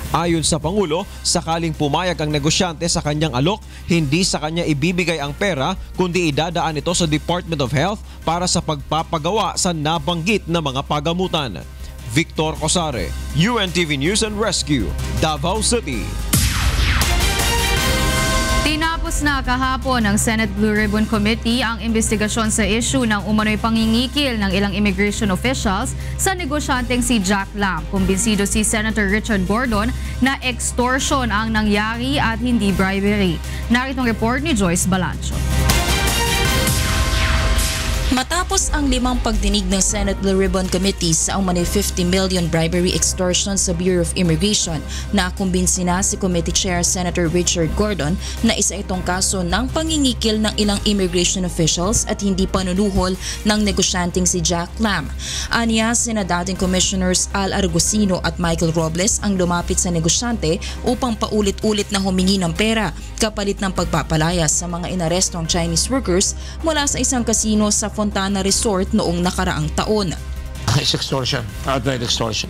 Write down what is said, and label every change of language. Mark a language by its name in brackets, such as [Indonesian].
[Filipino] Ayon sa Pangulo, sakaling pumayag ang negosyante sa kanyang alok, hindi sa kanya ibibigay ang pera kundi idadaan ito sa Department of Health para sa pagpapagawa sa nabanggit na mga pagamutan. Victor Cosare, UNTV News and Rescue, Davao City. Tinapos na kahapon ng Senate Blue Ribbon Committee ang investigasyon sa issue ng umano'y pangingikil ng ilang immigration officials sa negosyanteng si Jack Lam. Kumbinsido si Senator Richard Gordon na extortion ang nangyari at hindi bribery. Naritong report ni Joyce Balancho. Matapos ang 5 pagdinig ng Senate Blue Ribbon Committee sa umano'y 50 million bribery extortion sa Bureau of Immigration, nakumbinsi na si Committee Chair Senator Richard Gordon na isa itong kaso ng pangingikil ng ilang immigration officials at hindi panunuhol ng negosyanteng si Jack Lam. Aniya, sina dating Commissioners Al Argusino at Michael Robles ang lumapit sa negosyante upang paulit-ulit na humingi ng pera kapalit ng pagpapalayas sa mga inarestong Chinese workers mula sa isang kasino sa Fontana Resort noong nakaraang taon. [English] It's extortion, outright extortion.